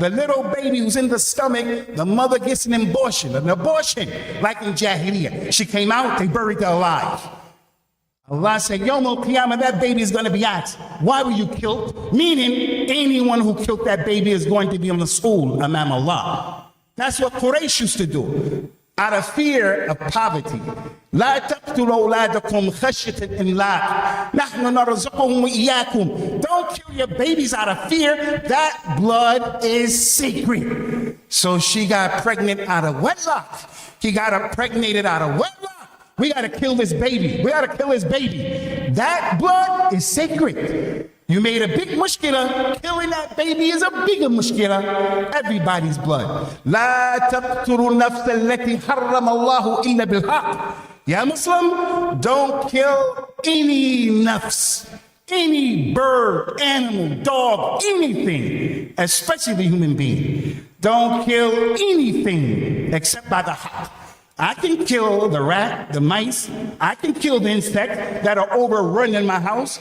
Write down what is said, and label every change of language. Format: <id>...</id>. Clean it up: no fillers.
<en>The little baby who's in the stomach, the mother gets an abortion, like in Jahiliyyah. She came out, they buried her alive. Allah said, Yawm al-Qiyamah, that baby is going to be asked, why were you killed? Meaning, anyone who killed that baby is going to be on the school,</en> <ar>amam Allah.</ar> <en>That's what Quraysh used to do. Out of fear of poverty.</en> <ar>لا تقتلوا أولادكم خشية الإملاق نحن نرزقهم وإياكم.</ar> <en>Don't kill your babies out of fear. That blood is sacred. So she got pregnant out of wedlock. He got impregnated out of wedlock. We got to kill this baby. We got to kill this baby. That blood is sacred. You made a big mushkila. Killing that baby is a bigger mushkila. Everybody's blood.</en> <ar>لا تقتلوا النفس التي حرم الله إلا بالحق.</ar> <en>Ya Muslim, don't kill any nafs, any bird, animal, dog, anything, especially the human being. Don't kill anything except by the haqq. I can kill the rat, the mice. I can kill the insects that are overrunning my house.</en>